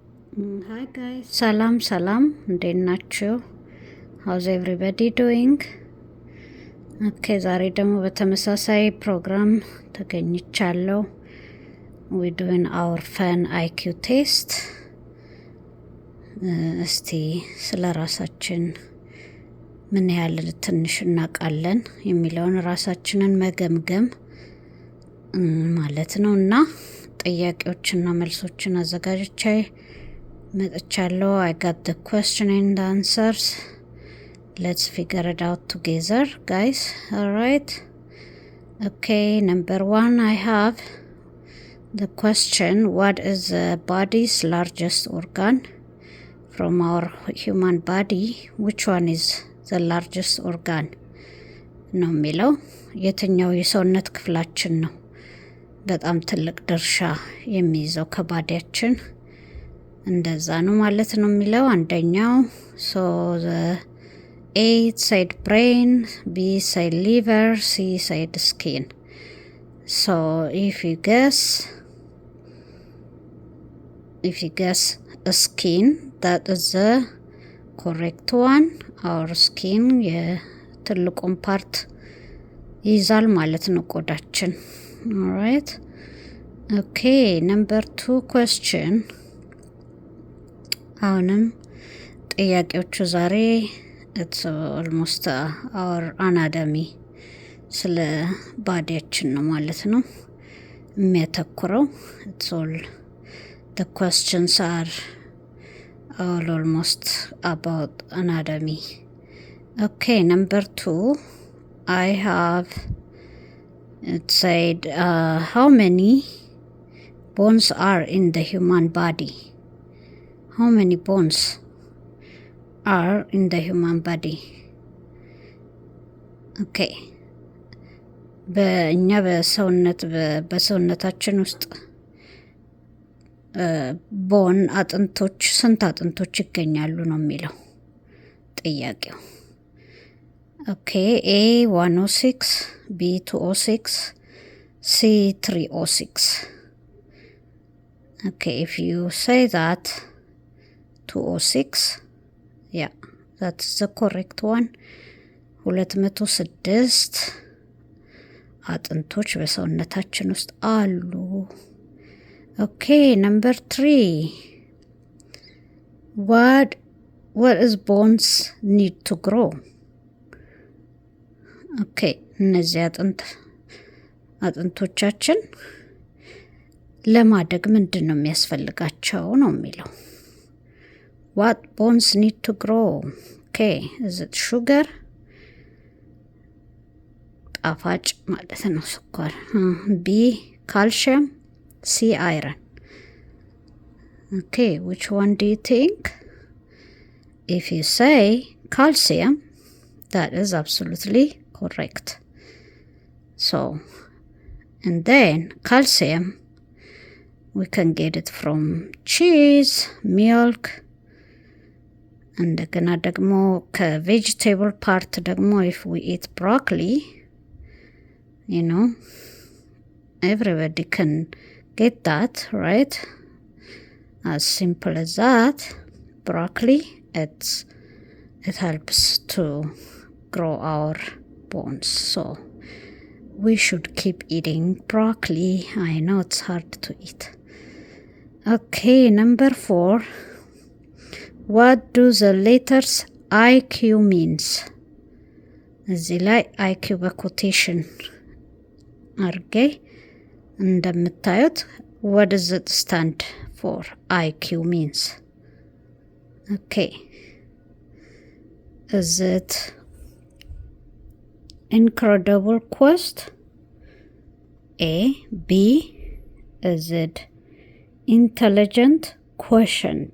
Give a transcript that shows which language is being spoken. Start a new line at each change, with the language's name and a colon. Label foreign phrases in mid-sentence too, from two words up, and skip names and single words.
English: Hi guys, salam,
Amharic: እንዴት ናችሁ?
English: How's everybody doing?
Amharic: Okay, ዛሬ ደግሞ በተመሳሳይ ፕሮግራም ተገኝቻለሁ.
English: We're doing our fun IQ test.
Amharic: እስቲ ስለ ራሳችን ምን ያህል ትንሽ እናውቃለን የሚለውን ራሳችንን መገምገም ማለት ነውና ጥያቄዎችና መልሶችን አዘጋጅቼ መጥቻለሁ.
English: I got the question and the answers. Let's figure it out together, guys. All right. Okay, number 1, I have the question, what is the body's largest organ? From our human body, which one is the largest organ?
Amharic: ነው የሚለው የትኛው የሰውነት ክፍላችን ነው በጣም ትልቅ ድርሻ የሚይዘው ከባዲያችን እንደዛ ነው ማለት ነው የሚለው አንደኛው
English: so the A side brain, B side liver, C side skin. So if you guess a skin, that is the correct one. Our skin
Amharic: የትልቁን ፓርት ይዛል ማለት ነው ቆዳችን.
English: All right. Okay, number 2 question.
Amharic: አሁንም ጥያቄዎቹ ዛሬ
English: it's almost our anatomy
Amharic: ስለ ባዲያችን ነው ማለት ነው የሚያተኩረው.
English: it's all the questions are all almost about anatomy. Okay, number 2, I have it said how many bones are in the human body? How many bones are in the human body? Okay.
Amharic: በእኛ በሰውነታችን ውስጥ ቦን አጥንቶች ስንት አጥንቶች ይገኛሉ ነው የሚለው ጥያቄው.
English: Okay, A 106, B 206, C 306. Okay, if you say that 206, yeah, that's the correct one.
Amharic: 206 አጥንቶች በሰውነታችን ውስጥ አሉ.
English: Okay, number 3, what is bones need to grow?
Amharic: Okay, እነዚህ አጥንቶቻችን ለማደግ ምንድን ነው የሚያስፈልጋቸው ነው የሚለው.
English: What bones need to grow? Okay, is it sugar?
Amharic: ጣፋጭ ማለት ነው ስኳር.
English: B calcium, C iron. Okay, which one do you think? If you say calcium, that is absolutely correct. So, and then calcium, we can get it from cheese, milk,
Amharic: እንደገና ደግሞ ከቬጅቴብል ፓርት ደግሞ
English: if we eat broccoli, you know, everybody can get that, right? As simple as that. Broccoli, it helps to grow our bones, so we should keep eating broccoli. I know it's hard to eat. Okay, number 4, what do the letters IQ means?
Amharic: እዚህ ላይ IQ በኮቴሽን አርጌ እንደምታዩት
English: what does it stand for? IQ means. Okay, is it incredible quest? A, B, is it intelligent quotient?